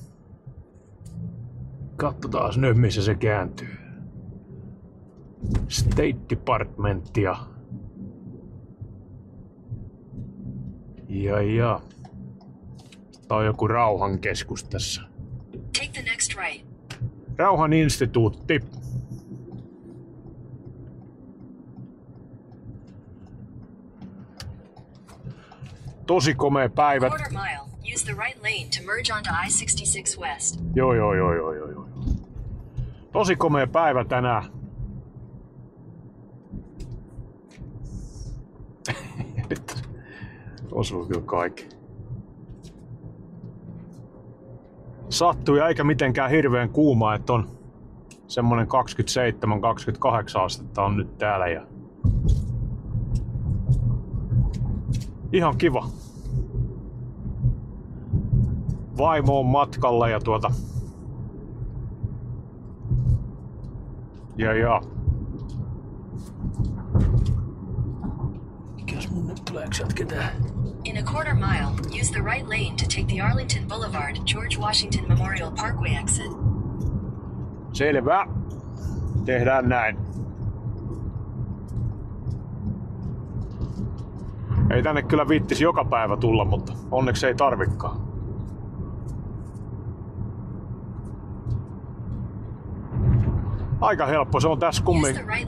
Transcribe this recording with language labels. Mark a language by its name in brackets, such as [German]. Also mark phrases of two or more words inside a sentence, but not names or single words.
[Finnish] Katsotaan nyt missä se kääntyy. State Departmentia. Ja. Tää on joku rauhankeskus tässä. [English] Take the next right. [Finnish] Rauhan instituutti. Tosi komea päivä. [English] Quarter mile. Use the right lane to merge onto I-66 West. [Finnish] Joo. Tosi komea päivä tänään. Nyt osuu kyllä kaikki. Sattuu ja eikä mitenkään hirveän kuuma, että on semmonen 27-28 astetta on nyt täällä ja ihan kiva. Vaimo on matkalla ja ja. Mikäs mun nyt tuleeks jatketään? [English] In a quarter mile, use the right lane to take the Arlington Boulevard, George Washington Memorial Parkway exit. [Finnish] Selvä. Tehdään näin. Ei tänne kyllä viittisi joka päivä tulla, mutta onneksi ei tarvikaan. Aika helppo, se on tässä kumminkin.